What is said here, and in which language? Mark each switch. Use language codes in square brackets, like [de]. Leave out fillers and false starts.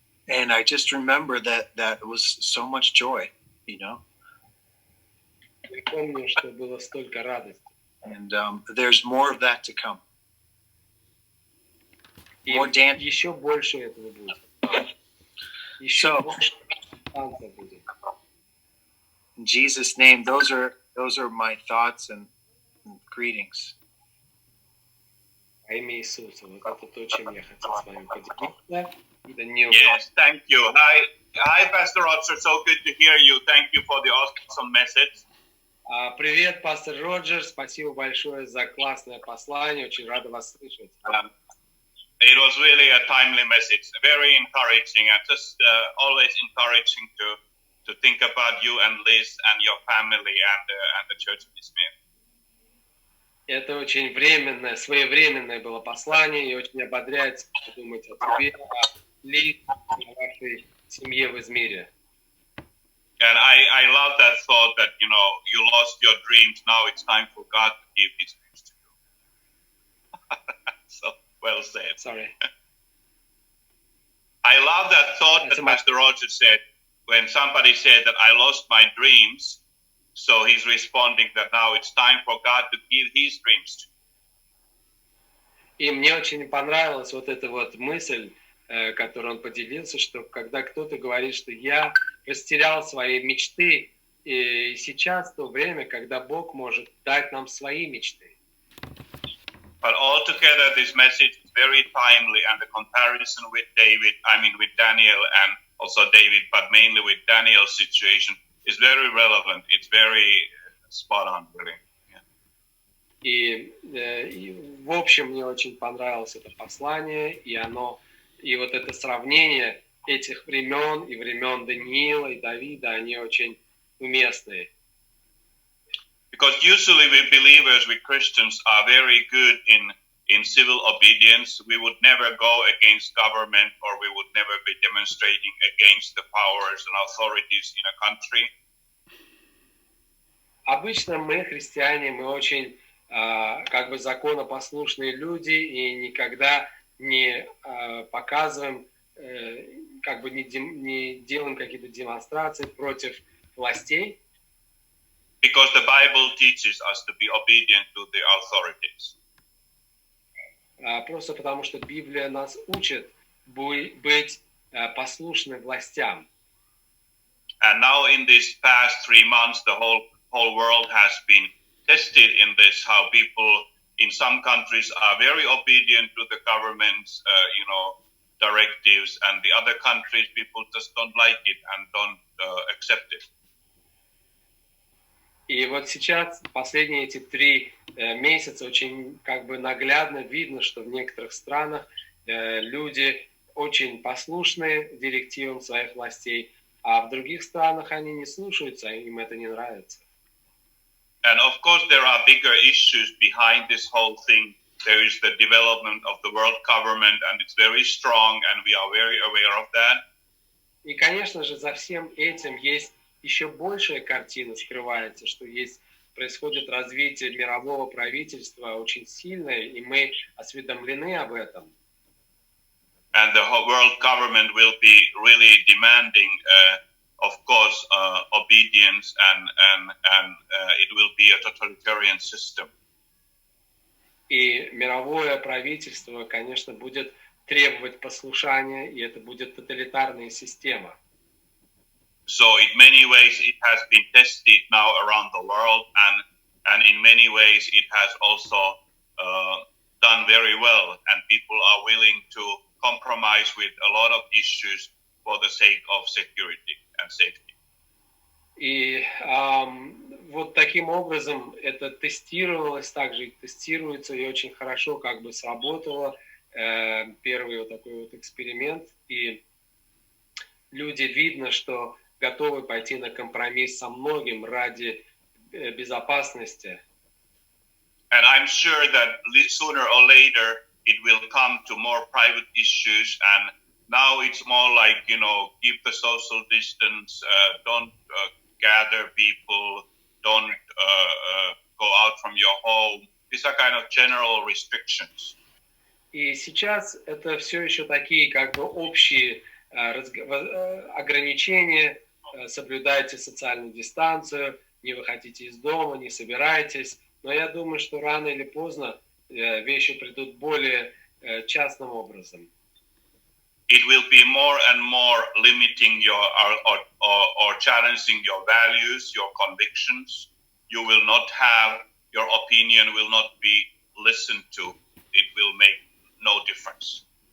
[en] And I just remember that it was so much joy, you know. [ru] Я помню, что было столько радости. [en] And there's more of that to come. [ru] И [en] More dancing. [ru] еще больше этого будет. Еще [en] So, [ru] больше танца будет. [en] in Jesus' name, those are my thoughts and greetings. [ru] Во имя Иисуса. Вот это то, чем я хотел с вами поделиться. Даниил. [en] Yes, thank you. Hi, Pastor Roger. So good to hear you. Thank you for the awesome message. [ru] Привет, пастор Роджер. Спасибо большое за классное послание. Очень рада вас слышать. [en] It was really a timely message, very encouraging, and just always encouraging to think about you and Liz and your family and the church in Izmir. [ru] Это очень временное, своевременное было послание и очень ободряет подумать о тебе, о Лиз, о вашей семье в Измире. [en] And I love that thought that, you know, you lost your dreams. Now it's time for God to give His dreams to you. So well said. Sorry. I love that thought that Pastor Roger said when somebody said that I lost my dreams. So he's responding that now it's time for God to give His dreams to you. [ru] И мне очень понравилась вот эта вот мысль, которую он поделился, что когда кто-то говорит, что я растерял свои мечты, и сейчас то время, когда Бог может дать нам свои мечты. [en] But altogether, this message is very timely, and the comparison with with Daniel and also David, but mainly with Daniel's situation, is very relevant. It's very spot on, really. Yeah. [ru] И в общем, мне очень понравилось это послание, и вот это сравнение этих времен и времен Даниила и Давида, они очень уместные. [en] Because usually we believers, we Christians, are very good in civil obedience. We would never go against government, or we would never be demonstrating against the powers and authorities in a country. [ru] Обычно мы, христиане, мы очень как бы законопослушные люди и никогда не показываем, как бы не делаем какие-то демонстрации против властей. [en] Because the Bible teaches us to be obedient to the authorities. [ru] Просто потому что Библия нас учит быть послушны властям. [en] And now in these past 3 months, the whole world has been tested in this, how people in some countries are very obedient to the government's, directives, and the other countries, people just don't like it and don't accept it. [ru] И вот сейчас, последние эти 3 месяца, очень как бы наглядно видно, что в некоторых странах люди очень послушны директивам своих властей, а в других странах они не слушаются, им это не нравится. [en] And of course, there are bigger issues behind this whole thing. There is the development of the world government, and it's very strong, and we are very aware of that. [ru] И, конечно же, за всем этим есть еще большая картина, скрывается, что происходит развитие мирового правительства очень сильное, и мы осведомлены об этом. [en] And the whole world government will be really demanding, of course, obedience, and it will be a totalitarian system. [ru] И мировое правительство, конечно, будет требовать послушания, и это будет тоталитарная система. [en] So in many ways it has been tested now around the world, and in many ways it has also done very well, and people are willing to compromise with a lot of issues for the sake of security and safety. [ru] И вот таким образом это тестировалось, также и тестируется, и очень хорошо как бы сработало первый вот такой вот эксперимент, и люди видно, что готовы пойти на компромисс со многим ради безопасности. [en] And I'm sure that sooner or later it will come to more private issues, and now it's more like, keep the social distance, don't gather people, don't go out from your home. These are kind of general restrictions. [ru] И сейчас это все еще такие как бы общие ограничения, соблюдайте социальную дистанцию, не выходите из дома, не собирайтесь. Но я думаю, что рано или поздно вещи придут более частным образом. [en] It will be more and more limiting your or challenging your values, your convictions. You will not have, your opinion will not be listened to. It will make no difference.